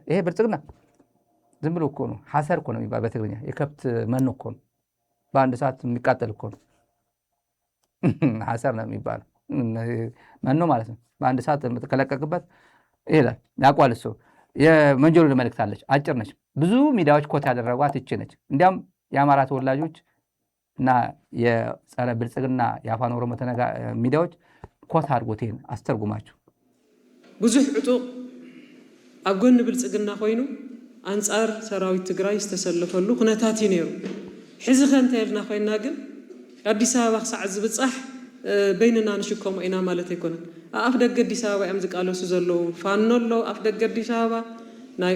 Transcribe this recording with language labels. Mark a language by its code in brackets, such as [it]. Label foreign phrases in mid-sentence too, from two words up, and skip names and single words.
[am] ይሄ ብልጽግና ዝም ብሎ እኮ ነው። ሐሰር እኮ ነው የሚባል በትግርኛ። የከብት መኖ እኮ ነው። በአንድ ሰዓት የሚቃጠል እኮ ነው። ሐሰር ነው የሚባለው መኖ ማለት ነው። በአንድ ሰዓት የምትከለቀቅበት ይላል። ያቋል እሱ። የመንጀሮ መልእክት አለች፣ አጭር ነች። ብዙ ሚዲያዎች ኮት ያደረጓት ይቺ ነች። እንዲያም የአማራ ተወላጆች እና የጸረ ብልጽግና የአፋን ኦሮሞ ሚዲያዎች ኮት አድርጎት ይሄን አስተርጉማችሁ [ti] ብዙሕ ዕጡቕ ኣብ ጎኒ ብልጽግና ኮይኑ አንጻር ሰራዊት ትግራይ ዝተሰለፈሉ ኩነታት እዩ ነይሩ። ሕዚ ከንተ ኢልና ኮይና ግን አዲስ አበባ ክሳዕ ዝብፃሕ በይንና ንሽከሞ ኢና ማለት ኣይኮነን። አፍ ደገ አዲስ አበባ እዮም ዝቃለሱ ዘለዉ ፋኖ ኣለዉ አፍ ደገ አዲስ አበባ፣ ናይ